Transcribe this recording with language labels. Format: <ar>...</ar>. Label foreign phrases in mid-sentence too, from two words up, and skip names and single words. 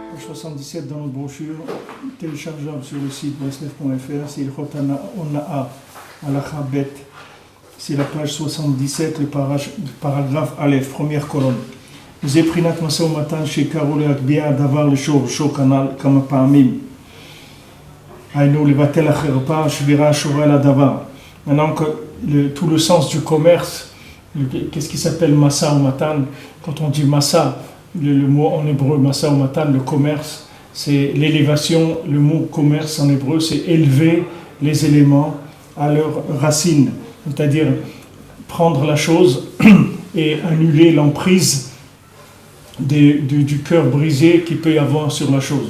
<fr>77 dans notre brochure, téléchargeable sur le site breslev.fr, c'est Ilchot Ona'a, Halakha Bet. C'est la page 77, le paragraphe Aleph, première colonne.</fr> <he>זה בחינת משא ומתן שעיקרו להגביה הדבר לשורשו כמה פעמים. היינו לבטל החרפה, שבירה השורה על הדבר.</he> <fr>Maintenant, tout le sens du commerce, qu'est-ce qui s'appelle masa ou matan? Quand on dit masa, le mot en hébreu masa ou matan, le commerce, c'est l'élévation. Le mot commerce en hébreu, c'est élever les éléments à leur racine, c'est-à-dire prendre la chose et annuler l'emprise du cœur brisé qu'il peut y avoir sur la chose.</fr>